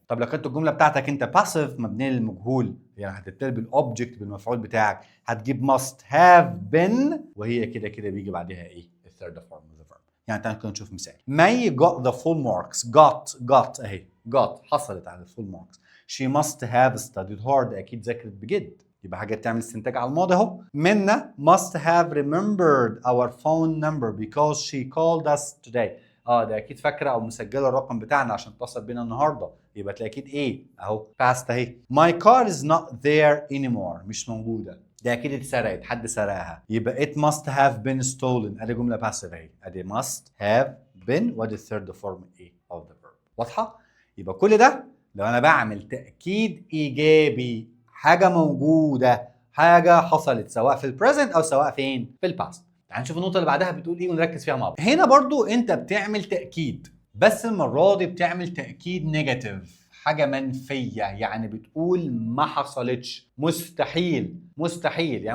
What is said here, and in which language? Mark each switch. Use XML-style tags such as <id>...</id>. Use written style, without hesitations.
<ar>طب لو كانت الجمله بتاعتك انت باسيف مبنيه للمجهول، يعني هتبتدي بالاوبجكت بالمفعول بتاعك، هتجيب ماست هاف بين، وهي كده كده بيجي بعدها ايه؟ الثيرد فورم ذا فيرب. يعني تعالى نشوف مثال.</ar> <en>May got the full marks.</en> <ar>got اهي got حصلت على الفول ماركس.</ar> <en>She must have studied hard.</en> <ar>اكيد ذاكرت بجد. يبقى حاجه تعمل استنتاج على الماضي اهو.</ar> <en>منا must have remembered our phone number because she called us today.</en> <ar>ده اكيد فاكره او مسجله الرقم بتاعنا عشان تتصل بينا النهارده. يبقى تلاقي اكيد ايه اهو past اهي.</ar> <en>My car is not there anymore.</en> <ar>مش موجوده. ده اكيد اتسرقت، حد سرقها. يبقى</ar> <en>it must have been stolen.</en> <ar>ادي جمله باسيف اهي، ادي must have been وادي الثيرد فورم ايه</ar> <en>of the verb.</en> <ar>واضحه؟ يبقى كل ده لو انا بعمل تاكيد ايجابي، حاجه موجوده، حاجه حصلت سواء في البريزنت او سواء فين؟ في الباست. تعال نشوف النقطه اللي بعدها بتقول ايه ونركز فيها مع بعض. هنا برضو انت بتعمل تاكيد، بس المره دي بتعمل تاكيد نيجاتيف، حاجه منفيه، يعني بتقول ما حصلتش، مستحيل مستحيل.</ar>